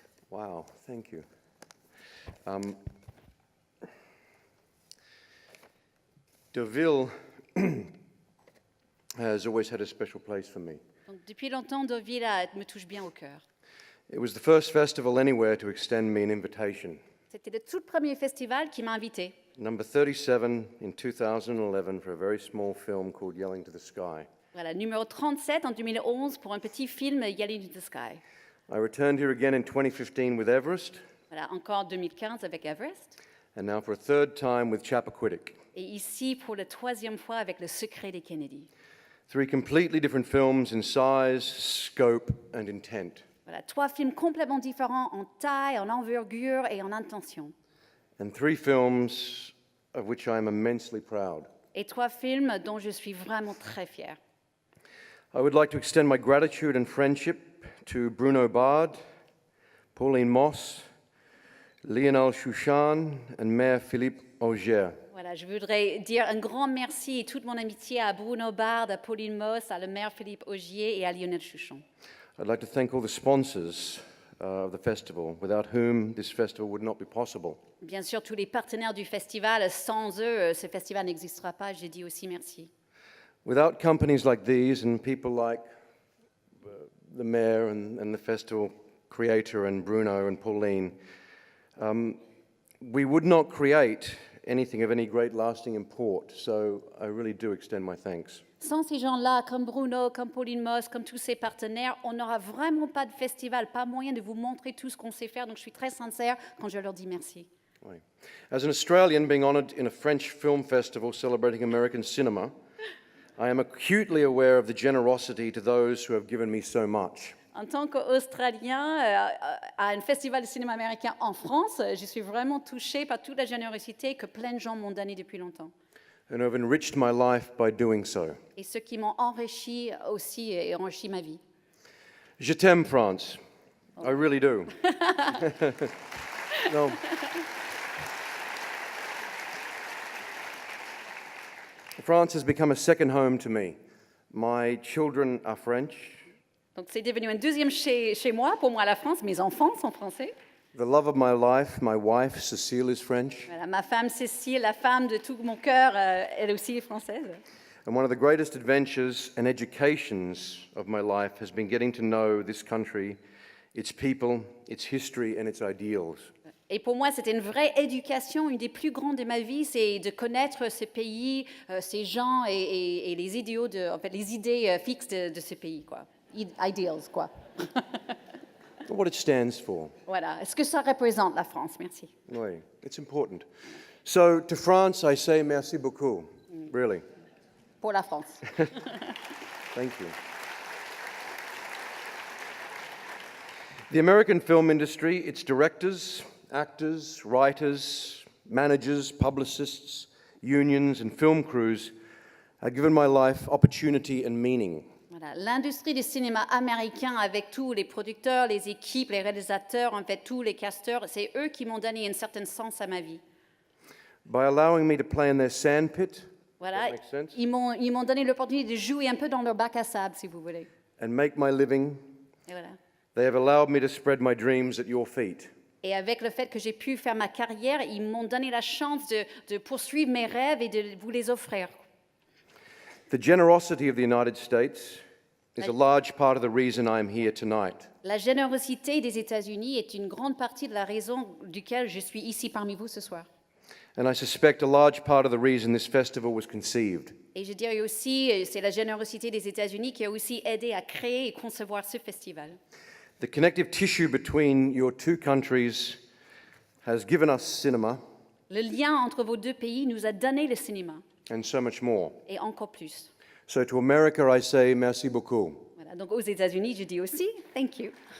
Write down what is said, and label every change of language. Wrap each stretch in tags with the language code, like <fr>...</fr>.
<en>Wow, thank you. Deauville has always had a special place for me.</en> <fr>Donc, depuis longtemps, Deauville me touche bien au cœur.</fr> <en>It was the first festival anywhere to extend me an invitation.</en> <fr>C'était le tout premier festival qui m'a invité.</fr> <en>Number 37 in 2011 for a very small film called Yelling to the Sky.</en> <fr>Voilà, numéro 37 en 2011 pour un petit film Yelling to the Sky.</fr> <en>I returned here again in 2015 with Everest,</en> <fr>Voilà, encore 2015 avec Everest.</fr> <en>and now for a third time with Chappaquiddick.</en> <fr>Et ici, pour la troisième fois, avec Le Secret des Kennedy.</fr> <en>3 completely different films in size, scope, and intent.</en> <fr>Voilà, 3 films complètement différents en taille, en envergure et en intention.</fr> <en>And 3 films of which I am immensely proud.</en> <fr>Et 3 films dont je suis vraiment très fière.</fr> <en>I would like to extend my gratitude and friendship to Bruno Bard, Pauline Moss, Lionel Chouchan, and Mayor Philippe Augier.</en> <fr>Voilà, je voudrais dire un grand merci et toute mon amitié à Bruno Bard, à Pauline Moss, à le maire Philippe Augier et à Lionel Chouchon.</fr> <en>I'd like to thank all the sponsors of the festival, without whom this festival would not be possible.</en> <fr>Bien sûr, tous les partenaires du festival, sans eux, ce festival n'existera pas. J'ai dit aussi merci.</fr> <en>Without companies like these and people like the mayor and the festival creator and Bruno and Pauline, we would not create anything of any great lasting import. So I really do extend my thanks.</en> <fr>Sans ces gens-là, comme Bruno, comme Pauline Moss, comme tous ces partenaires, on n'aura vraiment pas de festival, pas moyen de vous montrer tout ce qu'on sait faire. Donc je suis très sincère quand je leur dis merci. Oui.</fr> <en>As an Australian being honoured in a French film festival celebrating American cinema, I am acutely aware of the generosity to those who have given me so much.</en> <fr>En tant qu'Australien à un festival de cinéma américain en France, je suis vraiment touchée par toute la générosité que plein de gens m'ont donnée depuis longtemps.</fr> <en>And I've enriched my life by doing so.</en> <fr>Et ceux qui m'ont enrichi aussi et enrichi ma vie. Je t'aime, France.</fr> <en>I really do. No. France has become a second home to me. My children are French.</en> <fr>Donc c'est devenu un deuxième chez moi, pour moi la France. Mes enfants sont français.</fr> <en>The love of my life, my wife, Cécile, is French.</en> <fr>Voilà, ma femme Cécile, la femme de tout mon cœur, elle aussi est française.</fr> <en>And one of the greatest adventures and educations of my life has been getting to know this country, its people, its history, and its ideals.</en> <fr>Et pour moi, c'était une vraie éducation. Une des plus grandes de ma vie, c'est de connaître ce pays, ces gens et les idéaux, en fait, les idées fixes de ce pays, quoi.</fr> <en>Ideals, quoi. What it stands for.</en> <fr>Voilà. Est-ce que ça représente la France? Merci.</fr> <en>Oui, it's important. So to France, I say</en> <fr>merci beaucoup.</fr> <en>Really.</en> <fr>Pour la France.</fr> <en>Thank you. The American film industry, its directors, actors, writers, managers, publicists, unions, and film crews have given my life opportunity and meaning.</en> <fr>Voilà. L'industrie du cinéma américain, avec tous les producteurs, les équipes, les réalisateurs, en fait, tous les casteurs, c'est eux qui m'ont donné un certain sens à ma vie.</fr> <en>By allowing me to play in their sandpit,</en> <fr>Voilà.</fr> <en>that makes sense,</en> <fr>Ils m'ont donné l'opportunité de jouer un peu dans leur bac à sable, si vous voulez.</fr> <en>and make my living,</en> <fr>Et voilà.</fr> <en>they have allowed me to spread my dreams at your feet.</en> <fr>Et avec le fait que j'ai pu faire ma carrière, ils m'ont donné la chance de poursuivre mes rêves et de vous les offrir.</fr> <en>The generosity of the United States is a large part of the reason I am here tonight.</en> <fr>La générosité des États-Unis est une grande partie de la raison duquel je suis ici parmi vous ce soir.</fr> <en>And I suspect a large part of the reason this festival was conceived.</en> <fr>Et je dirais aussi, c'est la générosité des États-Unis qui a aussi aidé à créer et concevoir ce festival.</fr> <en>The connective tissue between your two countries has given us cinema</en> <fr>Le lien entre vos deux pays nous a donné le cinéma,</fr> <en>and so much more.</en> <fr>et encore plus.</fr> <en>So to America, I say</en> <fr>merci beaucoup. Voilà, donc aux États-Unis, je dis aussi</fr> <en>thank you.</en>